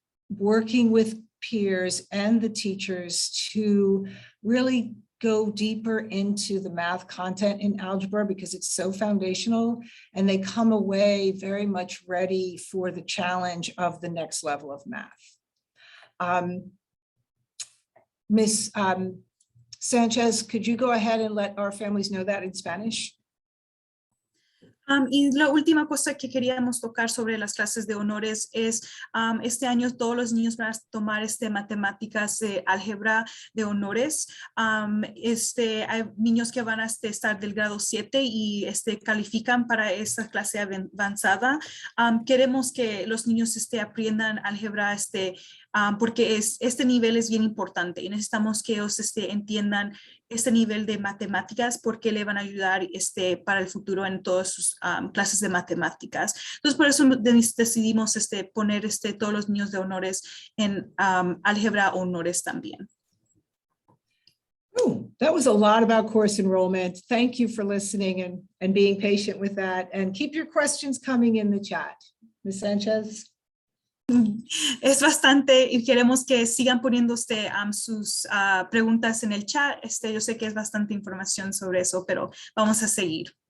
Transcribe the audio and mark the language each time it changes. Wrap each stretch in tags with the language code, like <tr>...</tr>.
<en>working with peers and the teachers to really go deeper into the math content in algebra because it's so foundational, and they come away very much ready for the challenge of the next level of math. Ms. Sanchez, could you go ahead and let our families know that in Spanish?</en> <es>Y la última cosa que queríamos tocar sobre las clases de honores es este año todos los niños van a tomar matemáticas de álgebra de honores. Hay niños que van a estar del grado 7 y califican para esta clase avanzada. Queremos que los niños aprendan álgebra porque este nivel es bien importante y necesitamos que ellos entiendan este nivel de matemáticas porque le van a ayudar para el futuro en todas sus clases de matemáticas. Entonces, por eso decidimos poner todos los niños de honores en álgebra honores también.</es> <en>Oh, that was a lot about course enrollment. Thank you for listening and being patient with that. And keep your questions coming in the chat. Ms. Sanchez?</en> <es>Es bastante y queremos que sigan poniendo sus preguntas en el chat. Yo sé que es bastante información sobre eso, pero vamos a seguir.</es>